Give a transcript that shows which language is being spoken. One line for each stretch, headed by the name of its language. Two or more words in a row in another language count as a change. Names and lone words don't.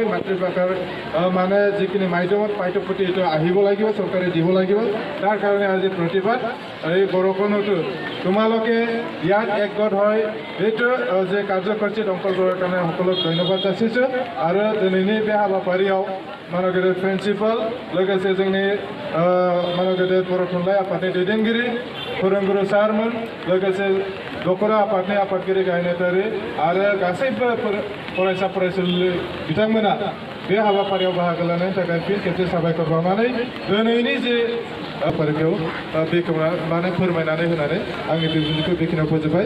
Assamese: মাতৃভাষাৰ মানে যিখিনি মাধ্যমত পাঠ্যপুথি এইটো আহিব লাগিব, চৰকাৰে দিব লাগিব। তাৰ কাৰণে আজি প্ৰতিবাদ। এই বৰষুণতো তোমালোকে ইয়াত একগোট হয় এইটো যে কাৰ্যসূচীত অংশগ্ৰহণৰ কাৰণে সকলোক ধন্যবাদ যাচিছোঁ।
Bodo: আৰু দিনैनि बे हाबाफारियाव मानगेदेर प्रिन्सिपाल लोगोसे जोंनि मानगेदेर बर' थुनलाइ आफादनि दैदेनगिरि फोरोंगुरु सारमोन, लोगोसे दखरा आफादनि आफादगिरि गाहाय नेहाथारि आरो गासैबो फरायसा फरायसुलि बिथांमोना बे हाबाफारियाव बाहागो लानायनि थाखाय फिन खेबसे साबायखर बावनानै दिनैनि जे हाबाफारिखौ बेखेवना माने फोरमायनानै होनानै आंनि बिबुंथिखौ बेखिनियाव फोजोबबाय।